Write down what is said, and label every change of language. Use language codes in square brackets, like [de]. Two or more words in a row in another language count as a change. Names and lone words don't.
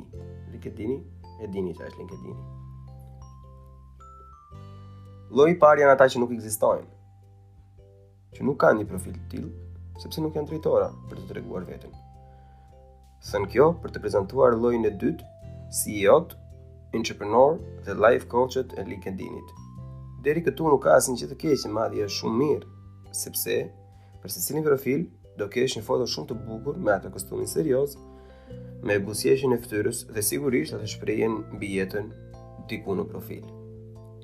[sq] E dini çfarë është LinkedIn-i. Lloji i parë janë ata që nuk ekzistojnë, që nuk kanë një profil të tillë, sepse nuk janë drejtora për të treguar veten. Thënë kjo, për të prezantuar llojin e dytë, CEO-t, entrepreneur dhe [en] life coach- [sq] et e LinkedIn-it. Deri këtu nuk ka asnjë që të keqe, madje është shumë mirë, sepse për secilin profil do kesh një foto shumë të bukur me atë kostumin serioz, me buzëqeshjen e fytyrës dhe sigurisht atë shprehjen mbi jetën diku në profil.